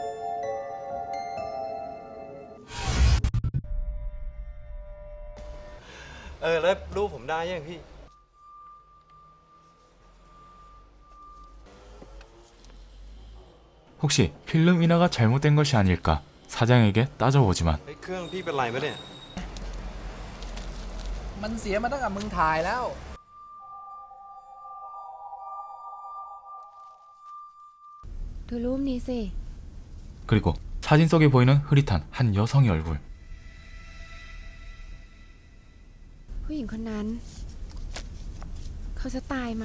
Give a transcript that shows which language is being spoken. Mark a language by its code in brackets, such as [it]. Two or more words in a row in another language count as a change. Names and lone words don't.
[ko] 혹시 필름 인화가 잘못된 것이 아닐까 사장에게 따져보지만 [th] มันเสียมาตั้งแต่มึงถ่ายแล้ว ดูรูปนี้สิ [ko] 그리고 사진 속에 보이는 흐릿한 한 여성의 얼굴. [th] ผู้หญิงคนนั้นเขาจะตายไหม